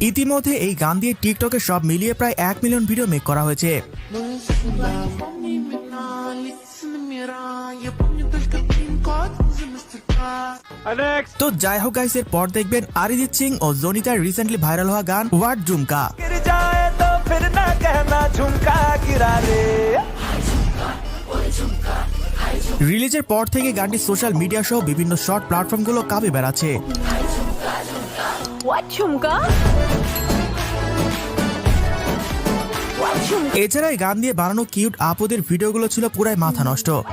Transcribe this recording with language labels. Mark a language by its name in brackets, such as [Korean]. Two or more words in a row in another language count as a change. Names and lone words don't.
[Bangla] ইতিমধ্যে এই গান দিয়ে টিকটকে সব মিলিয়ে প্রায় 1 মিলিয়ন ভিডিও মেক করা হয়েছে। তো যাই হোক গাইস, এর পর দেখবেন অরিজিৎ সিং ও জনিতার রিসেন্টলি ভাইরাল হওয়া গান হোয়াট ঝুমকা। [Hindi] गिर जाए तो फिर ना कहना झुमका गिरा रे [Bangla] রিলিজের পর থেকে গানটি সোশ্যাল মিডিয়া সহ বিভিন্ন শর্ট প্ল্যাটফর্মগুলো কাঁপে বেড়াচ্ছে। এছাড়া এই গান দিয়ে বানানো কিউট আপুদের ভিডিওগুলো ছিল পুরাই মাথা নষ্ট।